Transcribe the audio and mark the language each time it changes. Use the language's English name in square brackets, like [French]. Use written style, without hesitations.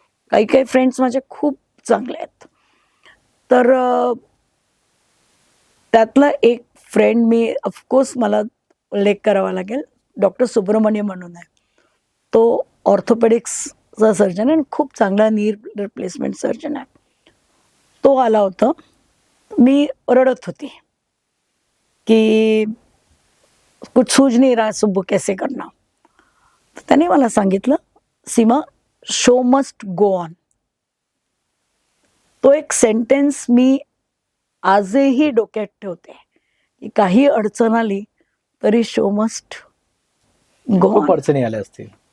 [Marathi] काही काही फ्रेंड्स माझे खूप चांगले आहेत. तर त्यातला एक फ्रेंड, मी ऑफकोर्स मला उल्लेख करावा लागेल, डॉक्टर सुब्रमण्य म्हणून आहे. तो ऑर्थोपेडिक्सचा सर्जन आहे आणि खूप चांगला नी रिप्लेसमेंट सर्जन आहे. तो आला होता. मी रडत होती की [Hindi] कुछ सूझ नहीं रहा सुब्बू, कैसे करना. [Marathi] तर त्याने मला सांगितलं, सीमा, [English] Show must go on. [Marathi] तो एक सेंटेन्स मी आजही डोक्यात ठेवते की काही अडचण आली तरी [English] show must go [Marathi] खूप ऑन. अडचणी आल्या असतील.